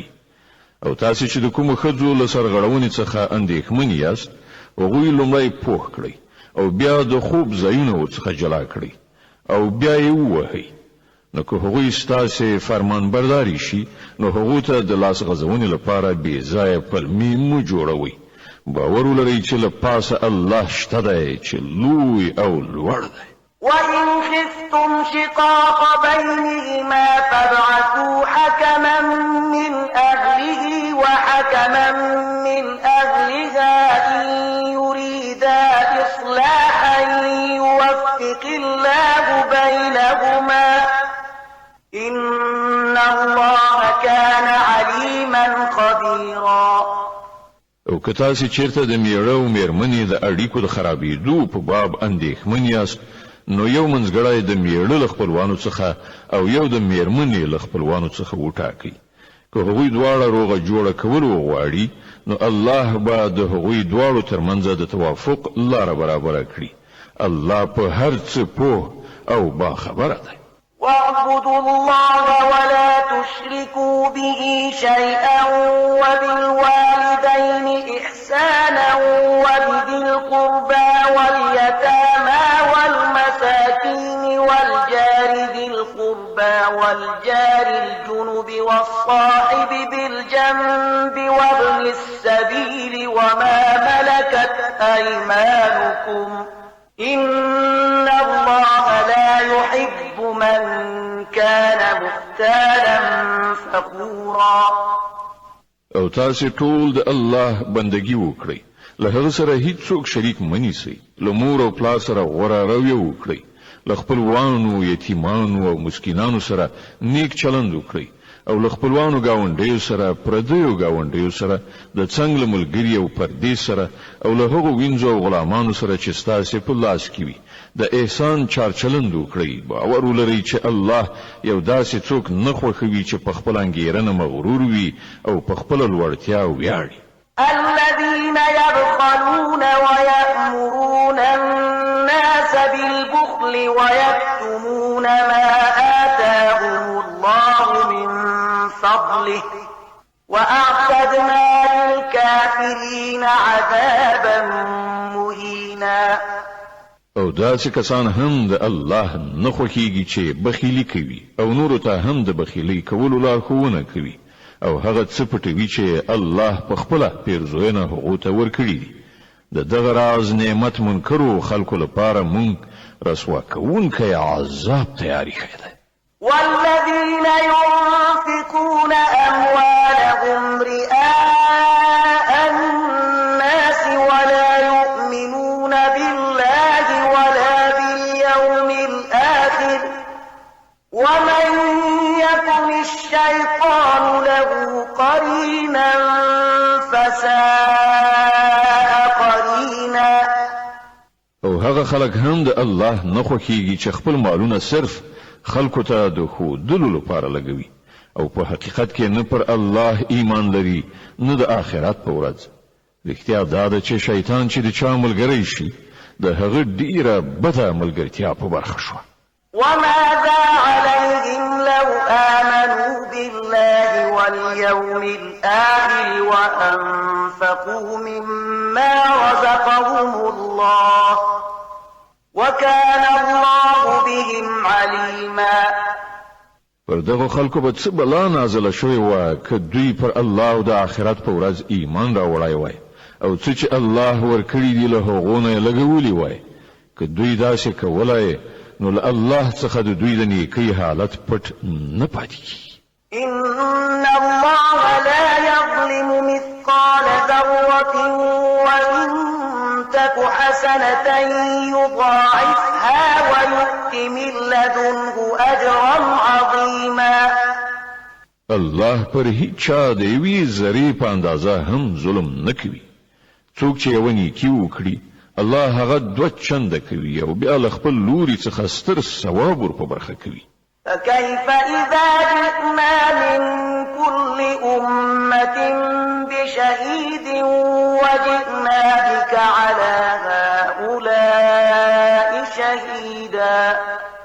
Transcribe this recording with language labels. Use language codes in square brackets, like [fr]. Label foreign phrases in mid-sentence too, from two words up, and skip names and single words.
[ps] او تاسو چې د کومو ښځو له سرغړونې څخه اندېښمن یاست هغوی لومړی پوه کړئ او بیا د خوب ځایونو څخه جلا کړئ او بیا یې ووهئ. نو که هغوی ستاسې فرمان برداري شي نو هغو ته د لاس غځونې لپاره بې ځایه پلمې مه جوړوئ. باور ولرئ چې له پاسه الله شته دی چې لوی او لوړ دی. [ar] وإن خفتم شقاق بينهما فابعثوا حكما من أهله وحكما من أهلها إن يريدا إصلاحا يوفق الله بينهما إن الله كان عليما خبيرا. [ps] او که تاسو چیرته د میړه او میرمنې د اړیکو د خرابېدو په باب اندېښمن یاست نو یو منځګړی د میړه له خپلوانو څخه او یو د میرمنې له خپلوانو څخه وټاکئ. که هغوی دواړه روغه جوړه کول وغواړي نو الله به د هغوی دواړو ترمنځ د توافق لاره برابره کړي. الله په هر څه پوه او باخبره دی. [ar] واعبدوا الله ولا تشركوا به شيئا وبالوالدين إحسانا وبذي القربى واليتامى والمساكين والجار ذي القربى والجار الجنب والصاحب بالجنب وابن السبيل وما ملكت أيمانكم إن الله لا يحب من كان مختالا فخورا. [ps] او تاسو ټول د الله بندگی وکړئ. له هغه سره هیڅوک شریک منیسئ. له مور او پلار سره غوره رویه وکړئ. له خپلوانو، یتیمانو او مسکینانو سره نیک چلند وکړئ. او له خپلوانو گاونډیو سره، پردیو گاونډیو سره، د څنګه ملګری او پردې سره او له هغو وینځو او غلامانو سره چې ستاسو په لاس کې وي د احسان چارچلند وکړئ. باور ولرئ چې الله یو داسې څوک نه خوښوي چې په خپل انګیرنه مغرور وي او په خپل لوړتیا ویاړي. [ar] الذين يبخلون ويأمرون الناس بالبخل ويكتمون ما آتاهم الله من فضله وأعتدنا للكافرين عذابا مهينا. [ps] او داسې کسان هم د الله نه خوښیږي چې بخیلی کوي او نورو ته هم د بخیلی کولو لارښوونه کوي او هغه څه پټوي چې الله په خپله پیرزوینه هغو ته ورکړي دي. د دغه راز نعمت منکرو خلکو لپاره مونږ رسوا کوونکی عذاب تیاری کړی دی. [ar] والذين ينفقون أموالهم رئاء الناس ولا يؤمنون بالله ولا باليوم الآخر ومن يكن الشيطان له قرينا فساء قرينا. [ps] او هغه خلک هم د الله نه خوښیږي چې خپل مالونه صرف خلکو ته د ښودلو لپاره لګوي او په حقیقت کې نه پر الله ایمان لري نه د آخرت په ورځ. رښتیا دا ده چې شیطان چې د چا ملګری شي د هغه ډیره بده ملګرتیا په برخه شوه. [ar] وماذا عليهم لو آمنوا بالله واليوم الآخر وأنفقوا مما رزقهم الله وكان الله بهم عليما. [ps] پر دغه خلکو به څه بلا نازله شوې وه که دوی پر الله او د آخرت په ورځ ایمان راوړی وای او څه چې الله ورکړي دي له هغو نه یې لګولي وای. که دوی داسې کولای نو له الله څخه د دوی د نیکۍ حالت پټ نه پاتې کیږي. [ar] إن الله لا يظلم مثقال ذرة وإن تك حسنة يضاعفها ويؤت من لدنه أجرا عظيما. [ps] الله پر هیڅ چا د یوې ذرې په اندازه هم ظلم نه کوي. څوک چې یوه نیکي وکړي الله هغه دوه چنده کوي او بیا له خپل لوري څخه ستر ثواب ور په برخه کوي. [ar] فكيف إذا جئنا من كل أمة بشهيد وجئنا بك على هؤلاء شهيدا.